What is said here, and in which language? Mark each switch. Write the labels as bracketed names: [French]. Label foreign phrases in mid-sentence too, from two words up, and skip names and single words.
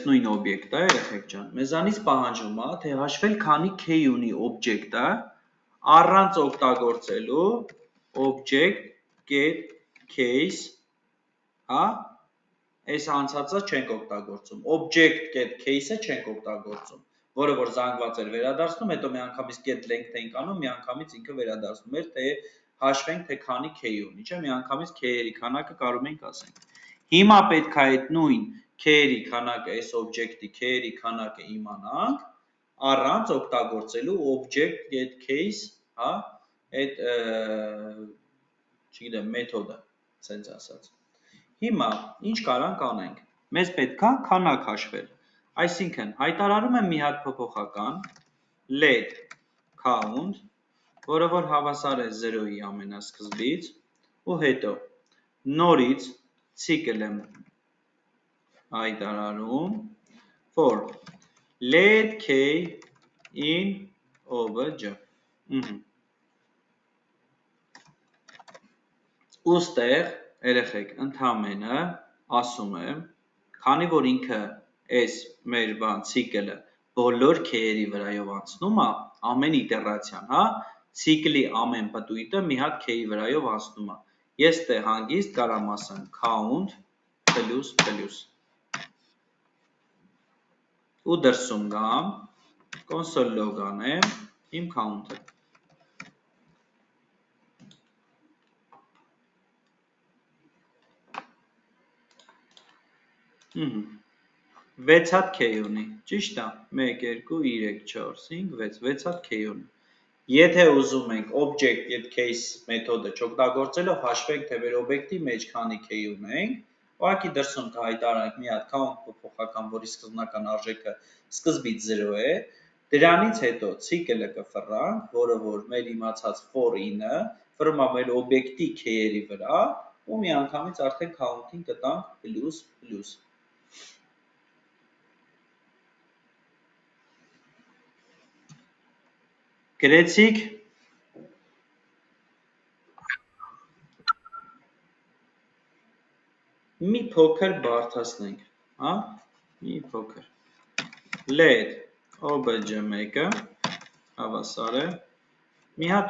[Armenian] նույն օբյեկտը, երեխեք ջան, մեզանից պահանջում է, թե հաշվել քանի k ունի օբյեկտը, առանց օգտագործելու [English] object get case, [Armenian] այս անցածը չենք օգտագործում, [English] object get case- [Armenian] ը չենք օգտագործում, որը որ զանգված էր վերադարձնում, հետո մի անգամից [English] get length [Armenian] ենք անում, մի անգամից ինքը վերադարձնում էր, թե հաշվենք, թե քանի k ունի, չէ, մի անգամից k-երի քանակը կարող ենք ասենք։ Հիմա պետք է այդ նույն k-երի քանակը, այս օբյեկտի k-երի քանակը իմանանք, առանց օգտագործելու object [English] get case, [Armenian] այդ չգիտեմ, մեթոդը, սենց ասած։ Հիմա ինչ կարանք անենք, մեզ պետք է քանակ հաշվել, այսինքն հայտարարում եմ մի հատ փոփոխական, [English] let count, [Armenian] որը որ հավասար է 0-ի ամենասկզբից, ու հետո նորից ցիկլ եմ հայտարարում, [English] for let k in obj, [Armenian] ուստեղ երեխեք ընդամենը ասում եմ, քանի որ ինքը այս մեր ցիկլը բոլոր k-երի վրայով անցնում է, ամեն իտերացիան, ցիկլի ամեն պտույտը մի հատ k-ի վրայով անցնում է, ես տեղ հանգիստ կարամ ասեմ [English] count plus, [Armenian] ու դրսում գամ, [English] console log [Armenian] անեմ, իմ count-ը, վեց հատ k ունի, ճիշտ է, 1, 2, 3, 4, 5, 6, վեց հատ k ունի, եթե ուզում ենք [English] object get case [Armenian] մեթոդը չօգտագործելով հաշվենք, թե մեր օբյեկտի մեջ քանի k ունենք, ուղղակի դրսում կհայտարարենք մի հատ count փոփոխական, որի սկզբնական արժեքը սկզբից 0 է, դրանից հետո ցիկլը կֆռանք, որը որ մեր իմացած [English] for in- [Armenian] ը ֆռում է մեր օբյեկտի k-երի վրա, ու մի անգամից արդեն count-ին կտանք plus, գրեցիք, մի փոքր բարդացնենք, մի փոքր, [English] let obj1- [Armenian] ը հավասար է մի հատ